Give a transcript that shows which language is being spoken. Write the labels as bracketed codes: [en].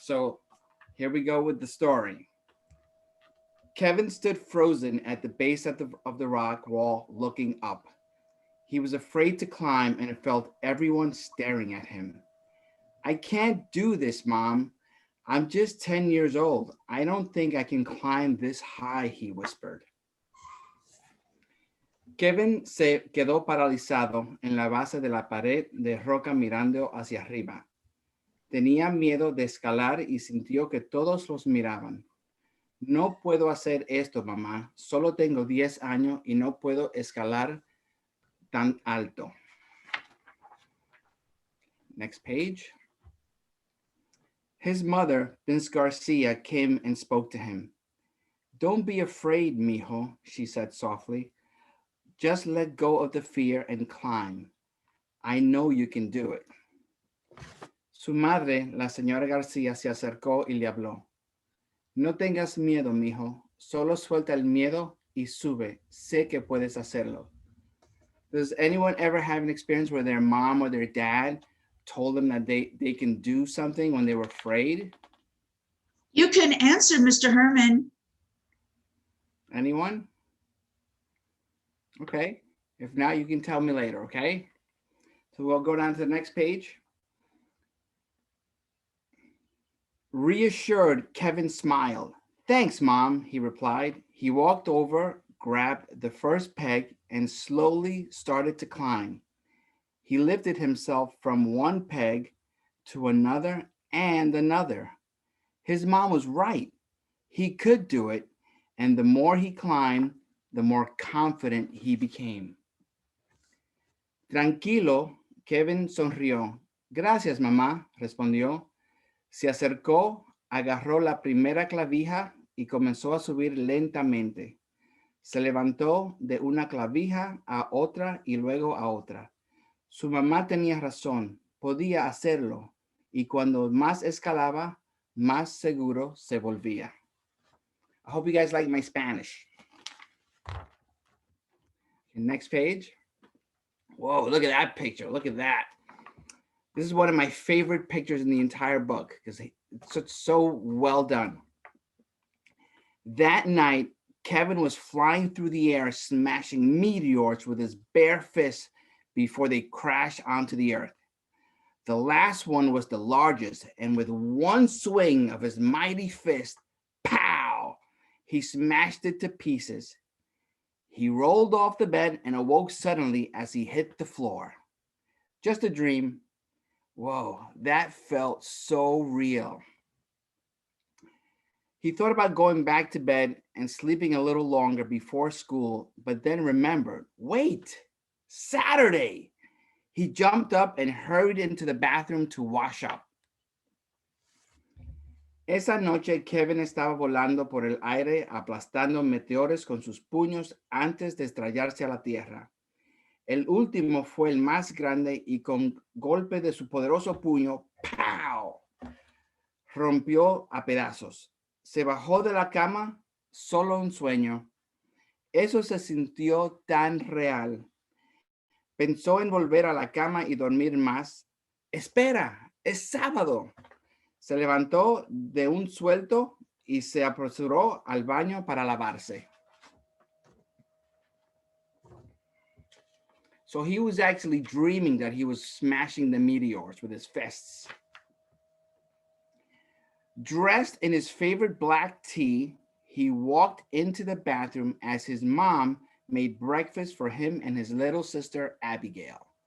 [en] So here we go with the story. Kevin stood frozen at the base of the rock wall, looking up. He was afraid to climb and felt everyone staring at him. I can't do this, Mom. I'm just 10 years old. I don't think I can climb this high, he whispered. [es] Kevin se quedó paralizado en la base de la pared de roca mirando hacia arriba. Tenía miedo de escalar y sintió que todos los miraban. No puedo hacer esto, mamá. Solo tengo 10 años y no puedo escalar tan alto. [en] Next page. His mother, Miss Garcia, came and spoke to him. Don't be afraid, mijo, she said softly. Just let go of the fear and climb. I know you can do it. [es] Su madre, la señora Garcia, se acercó y le habló. No tengas miedo, mijo. Solo suelta el miedo y sube. Sé que puedes hacerlo. [en] Does anyone ever have an experience where their mom or their dad told them that they can do something when they were afraid? You can answer, Mr. Herman. Anyone? Okay. If not, you can tell me later, okay? So we'll go down to the next page. Reassured, Kevin smiled. Thanks, Mom, he replied. He walked over, grabbed the first peg, and slowly started to climb. He lifted himself from one peg to another and another. His mom was right. He could do it, and the more he climbed, the more confident he became. [es] Tranquilo, Kevin sonrió. Gracias, mamá, respondió. Se acercó, agarró la primera clavija y comenzó a subir lentamente. Se levantó de una clavija a otra y luego a otra. Su mamá tenía razón, podía hacerlo, y cuando más escalaba, más seguro se volvía. [en] I hope you guys like my Spanish. Okay, next page. Whoa, look at that picture. Look at that. This is one of my favorite pictures in the entire book because it's so well done. That night, Kevin was flying through the air, smashing meteors with his bare fists before they crashed onto the earth. The last one was the largest, and with one swing of his mighty fist, pow, he smashed it to pieces. He rolled off the bed and awoke suddenly as he hit the floor. Just a dream. Whoa, that felt so real. He thought about going back to bed and sleeping a little longer before school, but then remembered, wait, Saturday. He jumped up and hurried into the bathroom to wash up. [es] Esa noche, Kevin estaba volando por el aire, aplastando meteores con sus puños antes de estrellarse a la tierra. El último fue el más grande y con golpe de su poderoso puño, ¡pow!, rompió a pedazos. Se bajó de la cama, solo un sueño. Eso se sintió tan real. Pensó en volver a la cama y dormir más. Espera, es sábado. Se levantó de un suelto y se apresuró al baño para lavarse. [en] So he was actually dreaming that he was smashing the meteors with his fists. Dressed in his favorite black tee, he walked into the bathroom as his mom made breakfast for him and his little sister, Abigail.